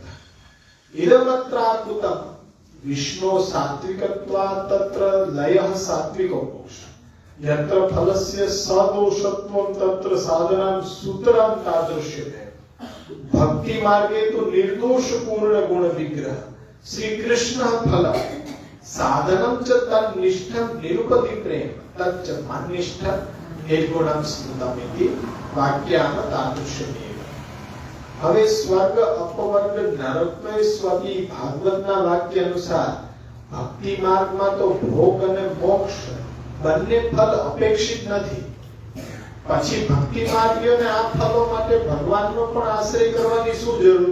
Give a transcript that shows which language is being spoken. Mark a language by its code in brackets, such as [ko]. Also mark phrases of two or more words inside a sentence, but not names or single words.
[sa] इदमत्राकुतम् विष्णु सात्विकत्वात् तत्र लयः सात्विको मोक्ष यत्र फलस्य सदोषत्वं तत्र साधनं सूत्रं तादृश्यते. भक्ति मार्गे तो निर्दोष पूर्ण गुण विग्रह श्री कृष्ण फल साधनं च तन्निष्ठं निरुपति प्रेम तच्च मन्निष्ठं निर्गुणं स्मृतमिति वाक्यान तादृश्यमेव. [gu] હવે [sa] સ્વર્ગ અપવર્ગ નરકેષ્વપી [gu] ભાગવતના વાક્ય અનુસાર ભક્તિ માર્ગમાં તો ભોગ અને મોક્ષ બંને ફલ અપેક્ષિત નથી. પછી ભક્તિ માર્ગીઓને આ ફલો માટે ભગવાનનો પણ આશ્રય કરવાની શું જરૂર?